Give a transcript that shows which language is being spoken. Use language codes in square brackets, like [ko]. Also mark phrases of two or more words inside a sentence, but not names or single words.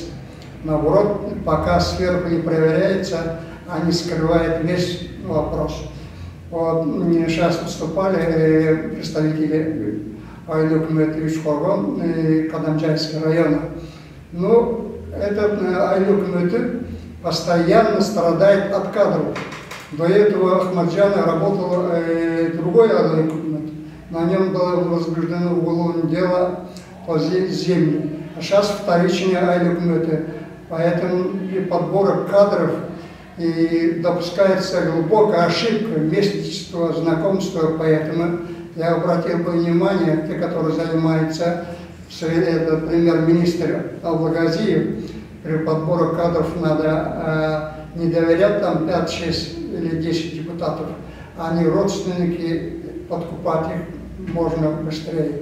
[ru] Наоборот, пока сверху не проверяется, они скрывают весь вопрос. Вот сейчас выступали представители [ky] айыл өкмөтү [ru] Үчкоргон, Кадамжайского района. Ну, этот [ky] айыл өкмөтү [ru] постоянно страдает от кадров. До этого Ахмаджана работал другой [ky] айыл өкмөт. [ru] На нем было возбуждено уголовное дело по земле. А сейчас вторичные [ky] айыл өкмөтү. [ru] Поэтому и подбора кадров и допускается глубокая ошибка, местничество, знакомство, поэтому я обратил бы внимание, те, которые занимаются, премьер-министр Аллагазиев, при подборе кадров надо не доверять там 5, 6 или 10 депутатов, они родственники, подкупать их можно быстрее.